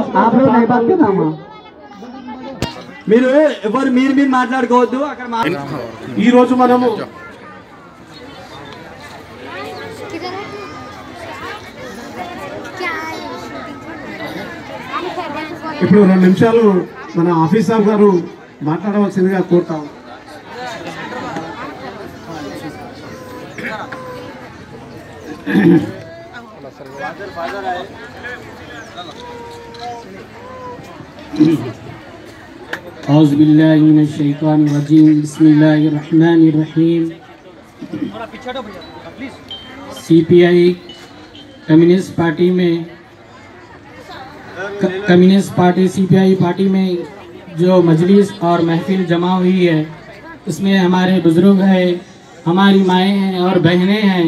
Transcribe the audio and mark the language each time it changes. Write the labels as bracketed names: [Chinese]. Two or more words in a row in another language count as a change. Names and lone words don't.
[Telugu] మీరు ఎవరు మీరు మాట్లాడుకోవద్దు. అక్కడ ఈ రోజు మనము ఇప్పుడు 2 నిమిషాలు మన ఆఫీసర్ గారు మాట్లాడవలసిందిగా కోరుతాం. [Arabic] أعوذ بالله من الشيطان الرجيم بسم الله الرحمن الرحيم. [Hindi] सीपीआई कम्युनिस्ट पार्टी सीपीआई पार्टी में जो मजलिस और महफिल जमा हुई है उसमें हमारे बुज़ुर्ग हैं, हमारी माएँ हैं और बहनें हैं।